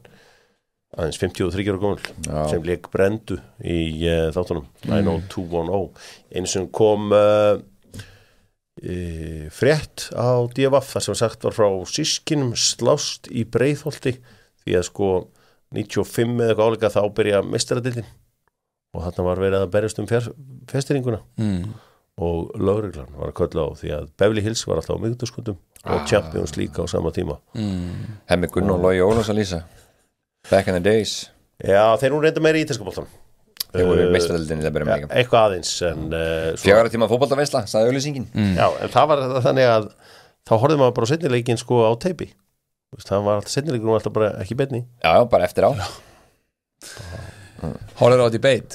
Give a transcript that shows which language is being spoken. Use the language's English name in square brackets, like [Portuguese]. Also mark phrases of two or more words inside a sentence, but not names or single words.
[Icelandic] Aðeins 53 ára gömul sem leik Brendu í þáttunum 90210 eins sem kom frétt á DFF þar sem sagt var frá systkinum slást í Breiðholti því að sko 95 eða eitthvað áleika þá byrja meistaradildin og þarna var verið að berjast festiringuna og lögreglan var að kölla á því að Beverly Hills var alltaf á miðvikudaskvöldum og Champions líka á sama tíma Hemmi Gunn og Logi Ólafs að lýsa [English] Back in the days. [Icelandic] Já, þeir nú reynda meira í ítalska boltanum. Þeir voru meistaradeildinni það byrja með líka. Eitthvað aðeins en 4 tíma fótboltaveisla, sagði auglýsingin. Já, en það var þannig að þá horfði maður bara seinnileikin sko á teipi. Það var alltaf seinnileikin og alltaf bara ekki beinni. Já, bara eftir á. Horfður á debate.